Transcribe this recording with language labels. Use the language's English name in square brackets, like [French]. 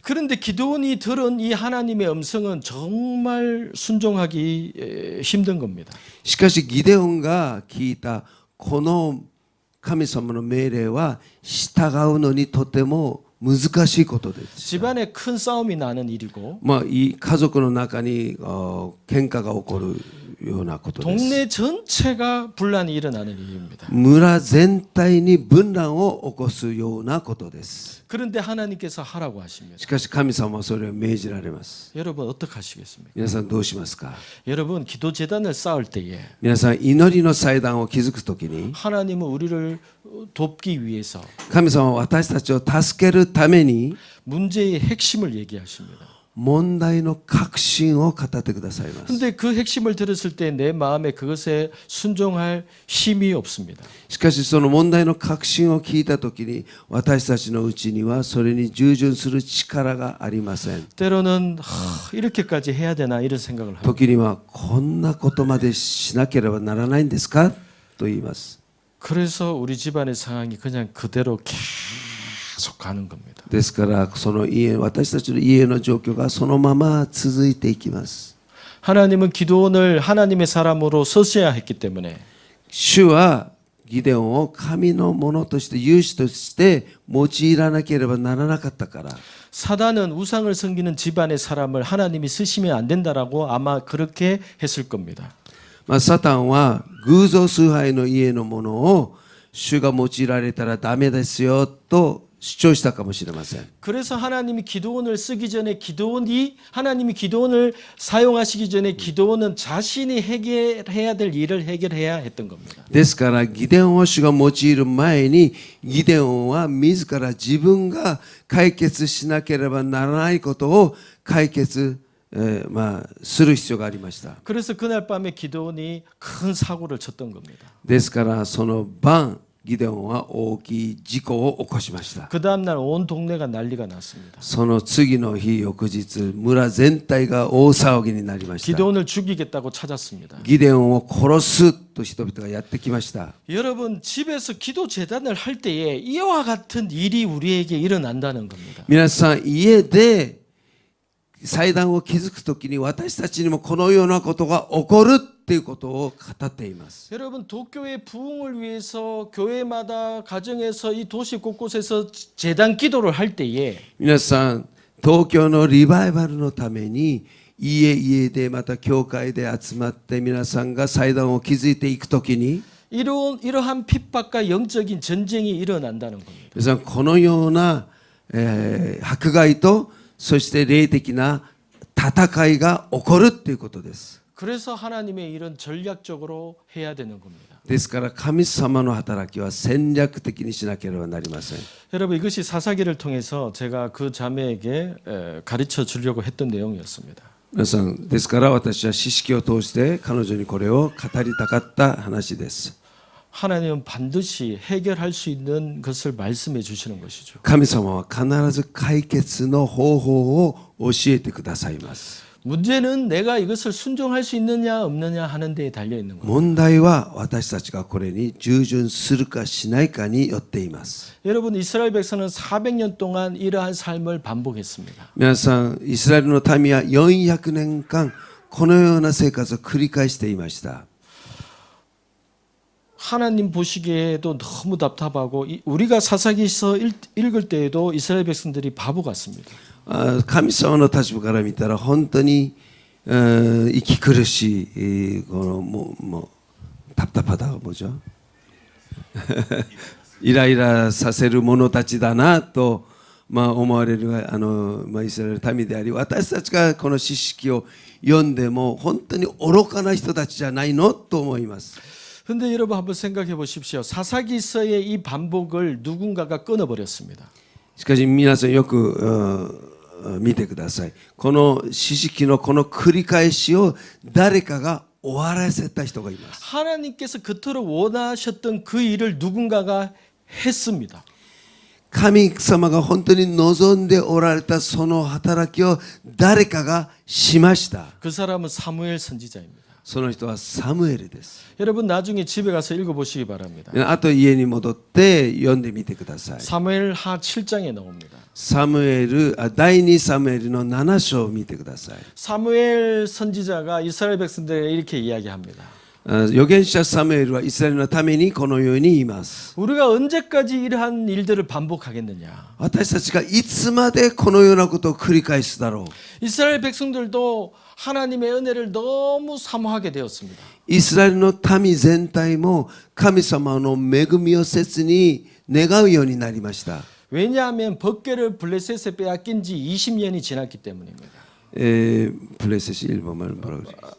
[Korean] 그런데 기드온이 들은 이 하나님의 음성은 정말 순종하기 힘든 겁니다. [Japanese] しかしギデオンが聞いたこの神様の命令は従うのにとても難しいことです。 [Korean] 집안에 큰 싸움이 나는 일이고 [Japanese] い家族の中に喧嘩が起こるようなことです。 [Korean] 동네 전체가 분란이 일어나는 일입니다. [Japanese] 村全体に分乱を起こすようなことです。 [Korean] 그런데 하나님께서 하라고 하십니다. [Japanese] しかし神様はそれを命じられます。 [Korean] 여러분 어떻게 하시겠습니까? [Japanese] 皆さんどうしますか。 [Korean] 여러분 기도 제단을 쌓을 때에 [Japanese] 皆さん祈りの祭壇を築くときに [Korean] 하나님은 우리를 돕기 위해서 [Japanese] 神様は私たちを助けるために [Korean] 문제의 핵심을 얘기하십니다. [Japanese] 問題の核心を語ってくださいます。 [Korean] 근데 그 핵심을 들었을 때 내 마음에 그것에 순종할 힘이 없습니다. [Japanese] しかしその問題の核心を聞いたときに私たちのうちにはそれに従順する力がありません。 [Korean] 때로는 이렇게까지 해야 되나 이런 생각을 합니다. [Japanese] 時にはこんなことまでしなければならないんですかと言います。 [Korean] 그래서 우리 집안의 상황이 그냥 그대로 계속 가는 겁니다. [Japanese] ですからその私たちの家の状況がそのまま続いていきます。 [Korean] 하나님은 기드온을 하나님의 사람으로 쓰셔야 했기 때문에 [Japanese] 主はギデオンを神のものとして勇士として用いらなければならなかったから。 [Korean] 사단은 우상을 섬기는 집안의 사람을 하나님이 쓰시면 안 된다라고 아마 그렇게 했을 겁니다. [Japanese] サタンは偶像崇拝の家のものを主が用いられたらダメですよと主張したかもしれません。 [Korean] 그래서 하나님이 기드온을 쓰기 전에 하나님이 기드온을 사용하시기 전에 기드온은 자신이 해결해야 될 일을 해결해야 했던 겁니다. [Japanese] ですからギデオンを主が用いる前にギデオンは自ら自分が解決しなければならないことを解決する必要がありました。 [Korean] 그래서 그날 밤에 기드온이 큰 사고를 쳤던 겁니다. [Japanese] ですからその晩ギデオンは大きい事故を起こしました。 [Korean] 그 다음 날 온 동네가 난리가 났습니다. [Japanese] その次の日翌日村全体が大騒ぎになりました。 [Korean] 기드온을 죽이겠다고 찾았습니다. [Japanese] ギデオンを殺すと人々がやってきました。 [Korean] 여러분 집에서 기도 재단을 할 때에 이와 같은 일이 우리에게 일어난다는 겁니다. [Japanese] 皆さん家で祭壇を築くときに私たちにもこのようなことが起こるっていうことを語っています。 [Korean] 여러분 도교의 부흥을 위해서 교회마다 가정에서 이 도시 곳곳에서 재단 기도를 할 때에 [Japanese] 皆さん東京のリバイバルのために家でまた教会で集まって皆さんが祭壇を築いていくときに [Korean] 이러한 핍박과 영적인 전쟁이 일어난다는 겁니다. [Japanese] 皆さんこのような、迫害とそして霊的な戦いが起こるっていうことです。 [Korean] 그래서 하나님의 일은 전략적으로 해야 되는 겁니다. [Japanese] ですから神様の働きは戦略的にしなければなりません。 [Korean] 여러분 이것이 사사기를 통해서 제가 그 자매에게 가르쳐 주려고 했던 내용이었습니다. [Japanese] 皆さんですから私は知識を通して彼女にこれを語りたかった話です。 [Korean] 하나님은 반드시 해결할 수 있는 것을 말씀해 주시는 것이죠. [Japanese] 神様は必ず解決の方法を教えてくださいます。 [Korean] 문제는 내가 이것을 순종할 수 있느냐 없느냐 하는 데에 달려 있는 겁니다. [Japanese] 問題は私たちがこれに従順するかしないかによっています。 [Korean] 여러분 이스라엘 백성은 400년 동안 이러한 삶을 반복했습니다. [Japanese] 皆さんイスラエルの民は400年間このような生活を繰り返していました。 [Korean] 하나님 보시기에도 너무 답답하고 우리가 사사기서 읽을 때에도 이스라엘 백성들이 바보 같습니다. [Japanese] 神様の立場から見たら本当に息苦しいこのもう [Korean] 답답하다 뭐죠? [Japanese] イライラさせる者たちだなと思われるイスラエルの民であり、私たちがこの詩式を読んでも本当に愚かな人たちじゃないのと思います。 [Korean] 근데 여러분 한번 생각해 보십시오. 사사기서의 이 반복을 누군가가 끊어버렸습니다. [Japanese] しかし皆さんよく見てください。この詩式のこの繰り返しを誰かが終わらせた人がいます。 [Korean] 하나님께서 그토록 원하셨던 그 일을 누군가가 했습니다. [Japanese] 神様が本当に望んでおられたその働きを誰かがしました。 [Korean] 그 사람은 사무엘 선지자입니다. [Japanese] その人はサムエルです。 [Korean] 여러분 나중에 집에 가서 읽어보시기 바랍니다. [Japanese] あと家に戻って読んでみてください。 [Korean] 사무엘 하 7장에 나옵니다. [Japanese] 第2サムエルの7章を見てください。 [Korean] 사무엘 선지자가 이스라엘 백성들에게 이렇게 이야기합니다. [Japanese] 預言者サムエルはイスラエルのためにこのように言います。 [Korean] 우리가 언제까지 이러한 일들을 반복하겠느냐. [Japanese] 私たちがいつまでこのようなことを繰り返すだろう。 [Korean] 이스라엘 백성들도 하나님의 은혜를 너무 사모하게 되었습니다. [Japanese] イスラエルの民全体も神様の恵みを切に願うようになりました。 [Korean] 왜냐하면 법궤를 블레셋에 빼앗긴 지 20년이 지났기 때문입니다. プレセシ일본말 뭐라고 그러지?